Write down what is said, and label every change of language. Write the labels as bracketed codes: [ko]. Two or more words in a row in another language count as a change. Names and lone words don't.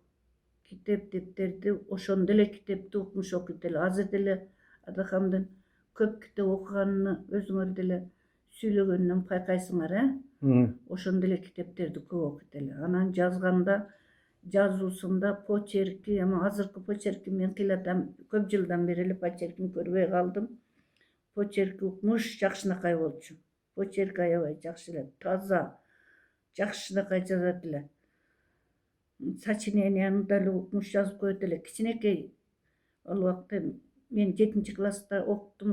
[ky] Kitep depterdi oşonda ele kitepti okumuş okuyup ele. Azır dele adakamdan köp kitep okuganını özüңөр dele süйлөгөндөн paykaysıňar, Oşonda ele kitepterdi köp okuyup ele. Anan yazganda жазуусунда почерки, ama azırkı почерки men kıyladan köp жылдан beri ele почеркini көрбөй калдым. Почерки укмуш жакшынакай болчу. Почерки аябай жакшы эле, таза, жакшынакай жазат эле. Сочиненияны дали укмуш жазып коет эле. Кичинекей ал убакта мен 7 класста окуттум.